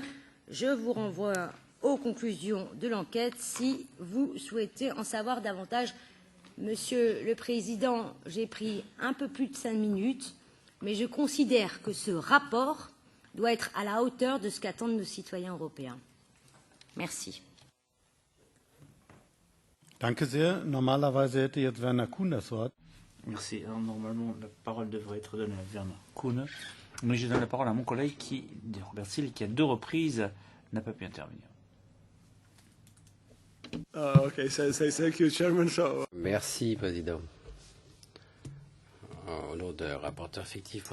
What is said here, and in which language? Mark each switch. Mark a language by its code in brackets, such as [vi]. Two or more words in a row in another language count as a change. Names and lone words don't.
[fr] Je vous renvoie aux conclusions de l'enquête si vous souhaitez en savoir davantage. Monsieur le Président, j'ai pris un peu plus de 5 minutes, mais je considère que ce rapport doit être à la hauteur de ce qu'attendent nos citoyens européens. Merci. [de] Danke sehr. Normalerweise hätte jetzt Werner Kuhn das Wort. [fr] Merci. Alors, normalement, la parole devrait être donnée à Werner Kuhn, mais je donne la parole à mon collègue Robert Sill, qui à 2 reprises n'a pas pu intervenir. [en] Okay, so thank you, Chairman. [fr] Merci, Président. Au nom de rapporteur fictif pour